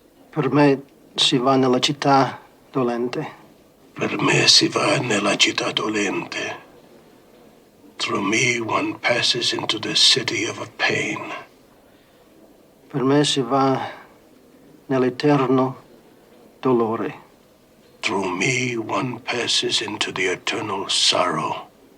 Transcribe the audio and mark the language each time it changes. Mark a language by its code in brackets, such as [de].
[it] Per me si va nella città dolente. Per me si va nella città dolente. [en] Through me one passes into the city of pain. [it] Per me si va nell'eterno dolore. [en] Through me one passes into the eternal sorrow.